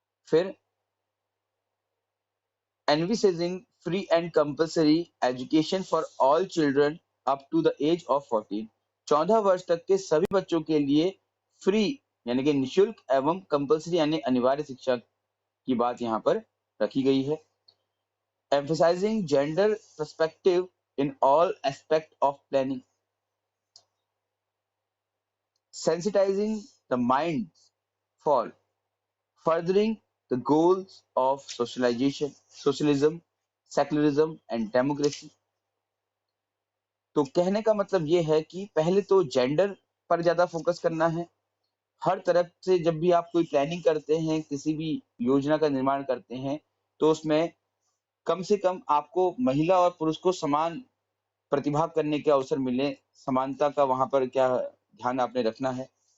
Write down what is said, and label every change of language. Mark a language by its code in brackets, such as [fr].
[en] फिर envisaging free and compulsory education for all children up to the age of 14। [hi] 14 वर्ष तक के सभी बच्चों के लिए फ्री यानी कि निशुल्क एवं कंपल्सरी यानी अनिवार्य शिक्षा की बात यहाँ पर रखी गई है। [en] emphasizing gender perspective in all aspect of planning, sensitizing the minds for furthering the goals of socialization, socialism, secularism and democracy। [hi] तो कहने का मतलब ये है कि पहले तो जेंडर पर ज्यादा फोकस करना है। हर तरफ से जब भी आप कोई प्लानिंग करते हैं, किसी भी योजना का निर्माण करते हैं, तो उसमें कम से कम आपको महिला और पुरुष को समान प्रतिभाग करने के अवसर मिले, समानता का वहां पर क्या ध्यान आपने रखना है।